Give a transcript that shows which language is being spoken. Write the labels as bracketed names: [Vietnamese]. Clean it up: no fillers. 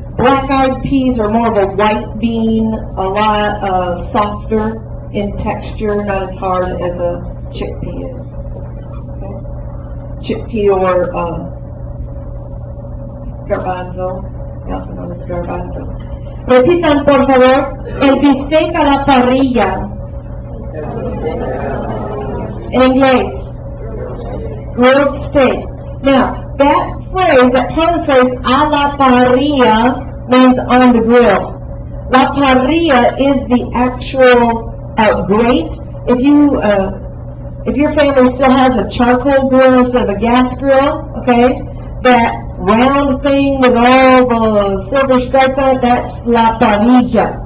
[English] Black-eyed peas are more of a white bean, a lot softer in texture, not as hard as a chickpea is. Okay? Chickpea or garbanzo, also known as garbanzo. [Spanish] Repitan, por favor, el bistec a la parrilla. [English] In English, grilled steak. Now, that phrase, that part of the phrase, a la parrilla, means on the grill. La parrilla is the actual grate. If your family still has a charcoal grill instead of a gas grill, okay, that round thing with all the silver stripes on it, that's la parrilla.